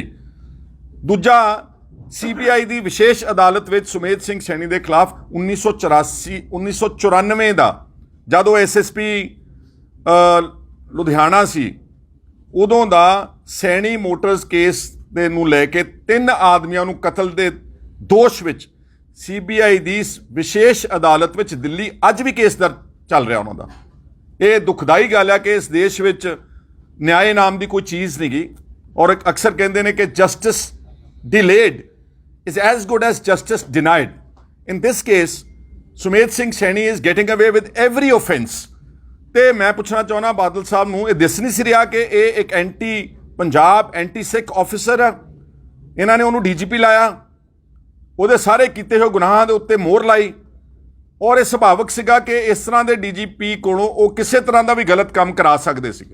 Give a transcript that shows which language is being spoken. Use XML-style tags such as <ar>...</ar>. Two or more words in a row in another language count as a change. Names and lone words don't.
<pa>ਦੂਜਾ CBI ਦੀ ਵਿਸ਼ੇਸ਼ ਅਦਾਲਤ ਵਿੱਚ ਸੁਮੇਧ ਸਿੰਘ ਸੈਣੀ ਦੇ ਖਿਲਾਫ 1994 ਦਾ ਜਦੋਂ SSP ਲੁਧਿਆਣਾ ਸੀ ਉਦੋਂ ਦਾ ਸੈਣੀ ਮੋਟਰਸ ਕੇਸ ਦੇ ਨੂੰ ਲੈ ਕੇ 3 ਆਦਮੀਆਂ ਨੂੰ ਕਤਲ ਦੇ ਦੋਸ਼ ਵਿੱਚ CBI ਦੀ ਵਿਸ਼ੇਸ਼ ਅਦਾਲਤ ਵਿੱਚ ਦਿੱਲੀ ਅੱਜ ਵੀ ਕੇਸ ਦਰਜ ਚੱਲ ਰਿਹਾ ਉਹਨਾਂ ਦਾ। ਇਹ ਦੁਖਦਾਈ ਗੱਲ ਹੈ ਕਿ ਇਸ ਦੇਸ਼ ਵਿੱਚ ਨਿਆਂ ਨਾਮ ਦੀ ਕੋਈ ਚੀਜ਼ ਨਹੀਂ ਗੀ, ਔਰ ਅਕਸਰ ਕਹਿੰਦੇ ਨੇ ਕਿ ਜਸਟਿਸ</pa> <en>delayed is as good as justice denied. In this case, ਸੁਮੇਧ ਸਿੰਘ ਸੈਣੀ is getting away with every offense.</en> <pa>ਤੇ ਮੈਂ ਪੁੱਛਣਾ ਚਾਹੁੰਦਾ ਬਾਦਲ ਸਾਹਿਬ ਨੂੰ, ਇਹ ਦਿਸ ਨਹੀਂ ਸੀ ਰਿਹਾ ਕਿ ਇਹ ਇੱਕ</pa> <en>anti Punjab anti Sikh officer</en> <pa>ਹੈ, ਇਹਨਾਂ ਨੇ ਉਹਨੂੰ DGP ਲਾਇਆ, ਉਹਦੇ ਸਾਰੇ ਕੀਤੇ ਹੋਏ ਗੁਨਾਹਾਂ ਦੇ ਉੱਤੇ ਮੋਹਰ ਲਾਈ, ਔਰ ਇਹ ਸੁਭਾਵਿਕ ਸੀਗਾ ਕਿ ਇਸ ਤਰ੍ਹਾਂ ਦੇ DGP ਕੋਲੋਂ ਉਹ ਕਿਸੇ ਤਰ੍ਹਾਂ ਦਾ ਵੀ ਗਲਤ ਕੰਮ ਕਰਾ ਸਕਦੇ ਸੀਗੇ।</pa>